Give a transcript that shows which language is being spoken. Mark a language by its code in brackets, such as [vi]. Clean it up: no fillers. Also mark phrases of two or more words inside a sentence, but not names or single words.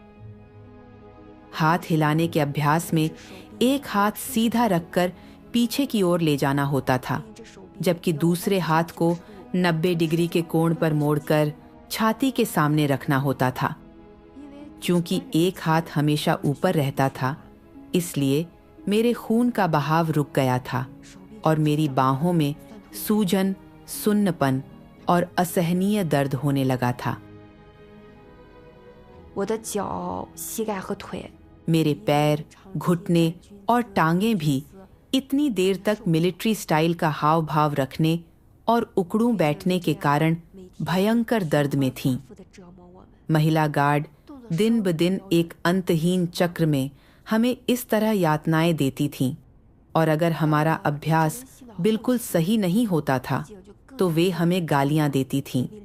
[hi] हाथ हिलाने के अभ्यास में एक हाथ सीधा रखकर पीछे की ओर ले जाना होता था, जबकि दूसरे हाथ को 90 डिग्री के कोण पर मोड़कर छाती के सामने रखना होता था। चूंकि एक हाथ हमेशा ऊपर रहता था, इसलिए मेरे खून का बहाव रुक गया था और मेरी बाहों में सूजन, सुन्नपन और असहनीय दर्द होने लगा था। [zh] 我的脚、膝盖和腿 [hi] मेरे पैर, घुटने और टांगें भी इतनी देर तक [en] military style [hi] का हाव भाव रखने और उकड़ूं बैठने के कारण भयंकर दर्द में थीं। महिला गार्ड दिन ब दिन एक अंतहीन चक्र में हमें इस तरह यातनाएं देती थीं, और अगर हमारा अभ्यास बिल्कुल सही नहीं होता था तो वे हमें गालियां देती थीं।